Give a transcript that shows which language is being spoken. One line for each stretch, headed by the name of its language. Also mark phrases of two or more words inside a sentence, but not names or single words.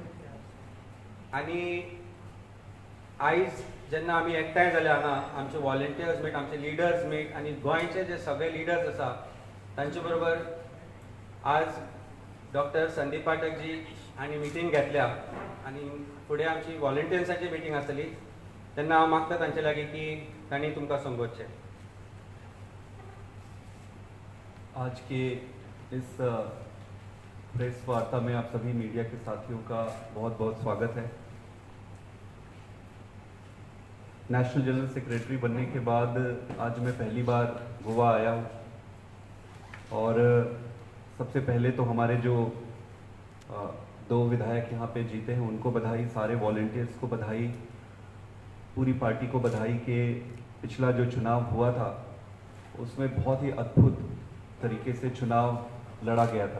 Konkani: आणि आयज जेन्ना आमी एकठांय जाले हांगा आमचे
English: volunteers meet,
Konkani: आमचे
English: leaders meet
Konkani: आणि गोंयचे जे सगळे लिडर्स आसा तांचे बरोबर आज डॉक्टर संदीप पाठक जी आणि मिटींग घेतल्या आणि फुडें आमची वॉलंटियर्सांची मिटींग आसतली तेन्ना हांव मागता तांचे लागीं की तांणी तुमकां संबोधचें।
Hindi: आज के इस प्रेस वार्ता में आप सभी मीडिया के साथियों का बहुत बहुत स्वागत है।
English: national general secretary
Hindi: बनने के बाद आज मैं पहली बार गोवा आया हूँ और सबसे पहले तो हमारे जो दो विधायक यहाँ पे जीते हैं उनको बधाई, सारे वॉलंटियर्स को बधाई, पूरी पार्टी को बधाई कि पिछला जो चुनाव हुआ था उसमें बहुत ही अद्भुत तरीके से चुनाव लड़ा गया था।